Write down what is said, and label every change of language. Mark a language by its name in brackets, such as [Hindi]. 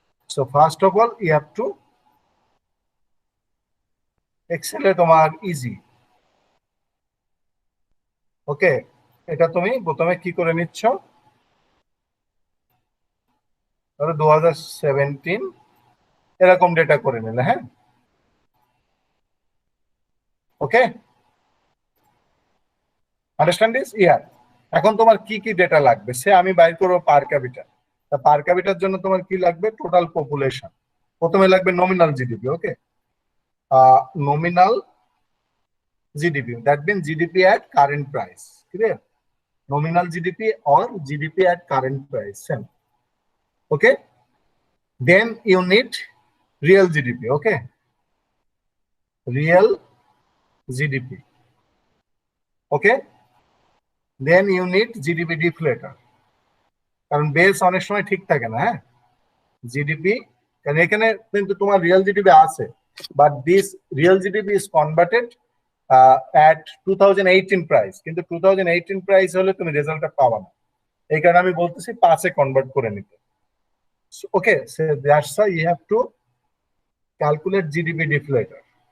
[English] So first of all, you have to Excel এ তোমার easy. [Bangla] ওকে, এটা তুমি প্রথমে কি করে নিচ্ছ, ধরো 2017 এরকম ডেটা করে নিলে। [English] হ্যাঁ, okay, understand this? ইয়ার। [Bangla] এখন তোমার কি কি ডেটা লাগবে, সে আমি বাইর করবো পার ক্যাপিটাল। তা পার ক্যাপিটাল জন্য তোমার কি লাগবে, টোটাল পপুলেশন। প্রথমে লাগবে nominal GDP. [English] Okay, nominal GDP, that means GDP at current price. Clear? Nominal GDP or GDP at current price. Same. Okay. Then you need real GDP. Okay. Real GDP. Okay. Then you need GDP deflator. [Bangla] কারণ base অনেক সময় ঠিক থাকে না। হ্যাঁ, GDP, কারণ এখানে কিন্তু তোমার রিয়েল জিডিপি আছে, [English] but this real GDP is converted at 2018 [Bangla] price, কিন্তু 2018 প্রাইস হলে তুমি রেজাল্টটা পাবা না। এই কারণে আমি বলতেছি 5 এ কনভার্ট করে নিতে। [English] Okay, so that's why you have to calculate GDP deflator.